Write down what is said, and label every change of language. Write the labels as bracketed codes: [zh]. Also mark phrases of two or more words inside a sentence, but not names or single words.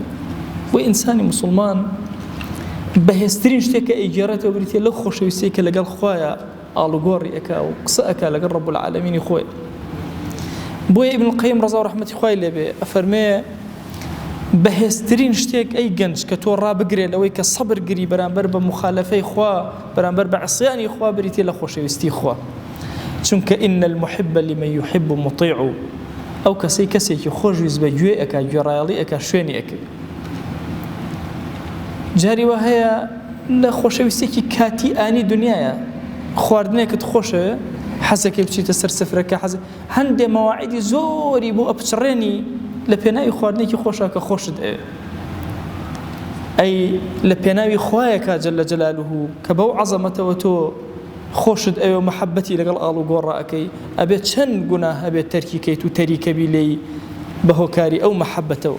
[ckb] بۆ ئینسانی مسلمان بەهێزترین شتێکە ئەیگێڕێتەوە بریتێ لەو خۆشەویستەی کە لەگەڵ خوایە ئاڵوگۆڕی ئەکا و قسە ئەکا لەگەڵ ڕەب العالەمینی خۆی. بۆیە ئیبن القەیم ڕەزا و ڕەحمەتی خوای لێبێ ئەفەرمێ بەهێزترین شتێک ئەی گەنج کە تۆ ڕابگرێت لەوەی کە سەبر گری بەرامبەر بە مخالەفەی خوا بەرامبەر بە عصیانی خوا بریتێ لە خۆشەویستی خوا. چونکە [ar] ئین المحب لمن يحب مطیع [ckb] ئەو کەسێکی خۆشویست بە گوێ ئەکا گوێڕایەڵی ئەکا شوێنی ئەکرد. جاری وا هەیە لە خۆشەویستێکی کاتی ئانی دنیاە خواردنێکت خۆشەوێ حەزەکەی بچیتە سەر سفرەکە حەزە هەندێ مەواعیدی زۆری بۆ ئەپچڕێنی لە پێناوی خواردنێکی خۆشە کە خۆشت ئەی لە پێناوی خوایەکە [ar] جەل جەلالوه [ckb] کە بەو عەزەمەتەوە تۆ خۆشت ئەوێ مەحەبەتی لەگەڵ ئاڵ و گۆڕە ئەەکەی ئەبێت چەند گوناه هەبێت تەرکیکەیت و تەریکەبی لێی بە هۆکاری ئەو مەحەبەتەوە.